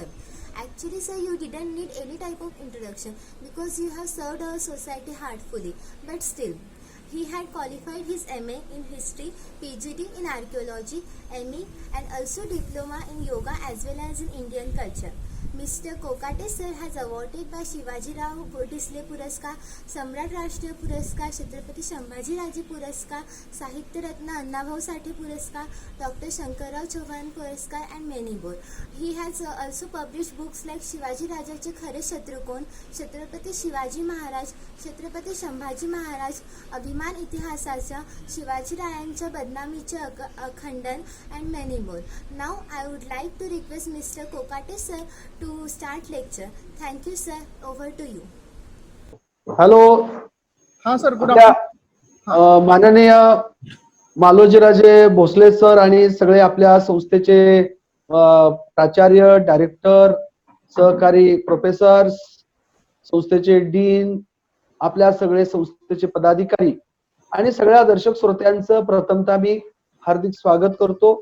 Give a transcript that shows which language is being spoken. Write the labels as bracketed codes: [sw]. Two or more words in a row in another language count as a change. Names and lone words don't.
[en] Actually, sir, you didn't need any type of introduction because you have served our society heartfully. But still, He had qualified his MA in history, PGD in archaeology, ME, and also diploma in yoga as well as in Indian culture. Mr. Kokate sir has awarded by Shivajirao Bhodisle Puraskar, Samrat Rashtriya Puraskar, Chhatrapati Sambhajiraje Puraskar, Sahitya Ratna Annabhau Sathe Puraskar, Dr. Shankarrao Chauhan Puraskar, and many more. He has also published books like Shivaji Rajache Khare Shatru Kon, Chhatrapati Shivaji Maharaj, Chhatrapati Sambhaji Maharaj, Abhiman Itihasacha, Shivaji Rayancha Badnamiche Akhandan, and many more. Now I would like to request Mr. Kokate sir to start lecture. Thank you sir. Over to you. [mr] हॅलो. हाँ सर, गुड आपल्या माननीय मालोजीराजे भोसले सर आणि सगळे आपल्या संस्थेचे प्राचार्य, डायरेक्टर, सहकारी प्रोफेसर, संस्थेचे डीन, आपल्या सगळे संस्थेचे पदाधिकारी आणि सगळ्या दर्शक श्रोत्यांचं प्रथमतः मी हार्दिक स्वागत करतो.